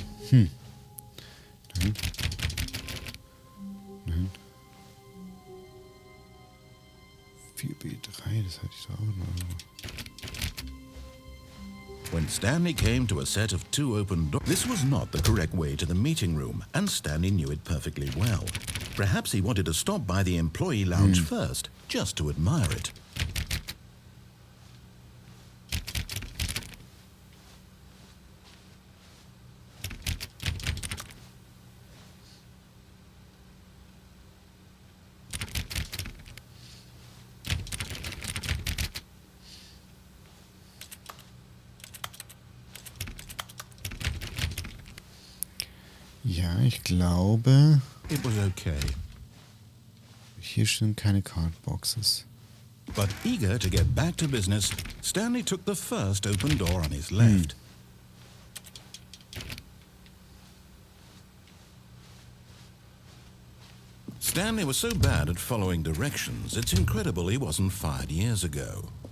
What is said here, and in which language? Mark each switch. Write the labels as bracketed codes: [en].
[de] Nein. Nein. 4B3, das hatte ich da auch noch. [en] When Stanley came to a set of 2 open doors, this was not the correct way to the meeting room, and Stanley knew it perfectly well. Perhaps he wanted to stop by the employee lounge first, just to admire it. [de] Ja, ich glaube, [en] It was okay. [de] hier sind keine Cardboxes. [en] But eager to get back to business, Stanley took the first open door on his left. Stanley was so bad at following directions, it's incredible he wasn't fired years ago.